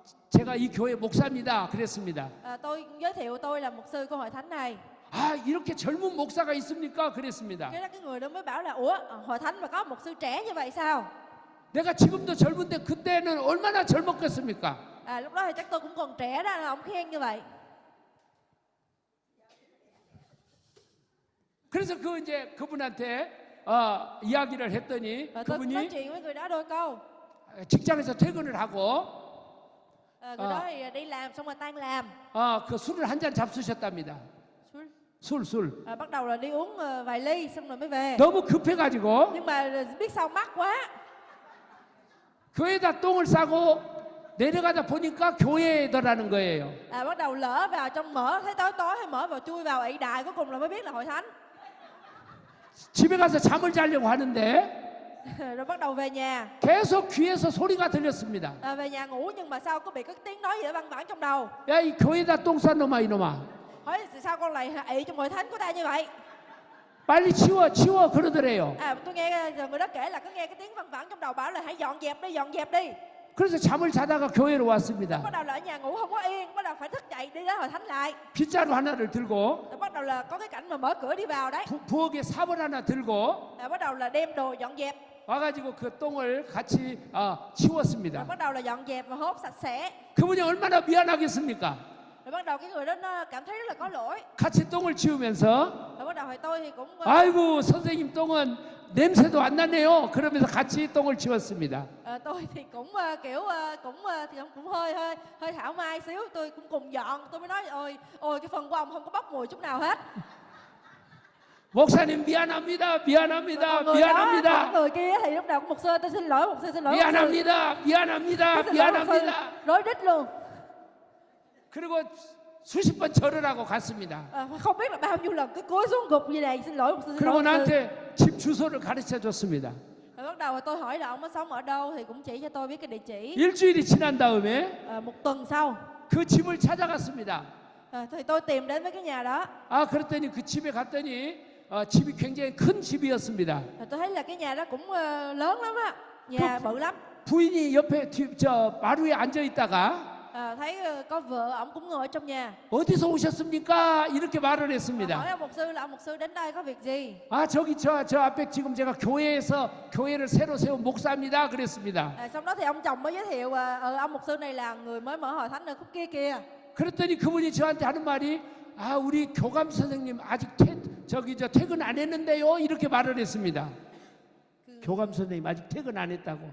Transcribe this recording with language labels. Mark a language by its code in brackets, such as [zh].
[ko] 제가 이 교회 목사입니다 그랬습니다. [vi] tôi giới thiệu tôi là mục sư của hội thánh này. [ko] 이렇게 젊은 목사가 있습니까 그랬습니다. [vi] Cái đó cái người đó mới bảo là ủa hội thánh mà có mục sư trẻ như vậy sao? [ko] 내가 지금도 젊은데 그때는 얼마나 젊었겠습니까? [vi] Lúc đó thì chắc tôi cũng còn trẻ đó, ông khen như vậy. [ko] 그래서 이제 그분한테 이야기를 했더니 [vi] Tôi cũng nói [ko] 그분이 [vi] chuyện với người đó đôi câu. [ko] 직장에서 퇴근을 하고 [vi] Người đó thì đi làm xong rồi tan làm. [ko] 그 술을 한 잔 잡수셨답니다. 술. [vi] Bắt đầu là đi uống vài ly xong rồi mới về. [ko] 너무 급해가지고 [vi] Nhưng mà biết sao mắc quá. [ko] 교회에다 똥을 싸고 내려가다 보니까 교회더라는 거예요. [vi] Bắt đầu lỡ vào trong mở, thấy tối tối hay mở vào chui vào ị đại, cuối cùng là mới biết là hội thánh. [ko] 집에 가서 잠을 자려고 하는데 [vi] Rồi bắt đầu về nhà. [ko] 계속 귀에서 소리가 들렸습니다. [vi] Về nhà ngủ nhưng mà sao có bị cái tiếng nói gì đó văng vẳng trong đầu. [ko] 야, 이 교회에다 똥 싼 놈아 이놈아. [vi] Hỏi sao con lại ị trong hội thánh của ta như vậy? [ko] 빨리 치워 그러더래요. [vi] Tôi nghe người đó kể là cứ nghe cái tiếng văng vẳng trong đầu bảo là hãy dọn dẹp đi. [ko] 그래서 잠을 자다가 교회로 왔습니다. [vi] Bắt đầu là ở nhà ngủ không có yên, bắt đầu phải thức dậy đi đến hội thánh lại. [ko] 빗자루 하나를 들고 [vi] Rồi bắt đầu là có cái cảnh mà mở cửa đi vào đấy. [ko] 부엌에 삽을 하나 들고 [vi] Bắt đầu là đem đồ dọn dẹp. [ko] 와가지고 그 똥을 같이 치웠습니다. [vi] Rồi bắt đầu là dọn dẹp và hốt sạch sẽ. [ko] 그분이 얼마나 미안하겠습니까? [vi] Rồi bắt đầu cái người đó nó cảm thấy rất là có lỗi. [ko] 같이 똥을 치우면서 [vi] Rồi bắt đầu thì tôi thì cũng [ko] 아이고 선생님 똥은 냄새도 안 나네요. 그러면서 같이 똥을 치웠습니다. [vi] tôi thì cũng kiểu cũng hơi thảo mai xíu, tôi cũng cùng dọn. Tôi mới nói ôi cái phần của ông không có bốc mùi chút nào hết. [ko] 목사님 미안합니다. [vi] Còn người kia thì lúc nào cũng mục sư tôi xin lỗi, mục sư xin lỗi. [ko] 미안합니다. [vi] Rối rít luôn. [ko] 그리고 수십 번 절을 하고 갔습니다. [vi] Không biết là bao nhiêu lần cứ cúi xuống gục như này xin lỗi mục sư. [ko] 그리고 나한테 집 주소를 가르쳐 줬습니다. [vi] Rồi bắt đầu tôi hỏi là ông có sống ở đâu thì cũng chỉ cho tôi biết cái địa chỉ. [ko] 일주일이 지난 다음에 [vi] Một tuần sau [ko] 그 집을 찾아갔습니다. [vi] thì tôi tìm đến với cái nhà đó. [ko] 그랬더니 그 집에 갔더니 집이 굉장히 큰 집이었습니다. [vi] Tôi thấy là cái nhà đó cũng lớn lắm á, nhà bự lắm. [ko] 부인이 옆에 마루에 앉아 있다가 [vi] thấy có vợ ổng cũng ngồi ở trong nhà. [ko] 어디서 오셨습니까? 이렇게 말을 했습니다. [vi] hỏi ông mục sư đến đây có việc gì? [ko] 저기 저 앞에 지금 제가 교회를 새로 세운 목사입니다. 그랬습니다. [vi] Xong đó thì ông chồng mới giới thiệu ông mục sư này là người mới mở hội thánh ở khúc kia kìa. [ko] 그랬더니 그분이 저한테 하는 말이 우리 교감 선생님 아직 퇴근 안 했는데요. 이렇게 말을 했습니다. 교감 선생님 아직 퇴근 안 했다고.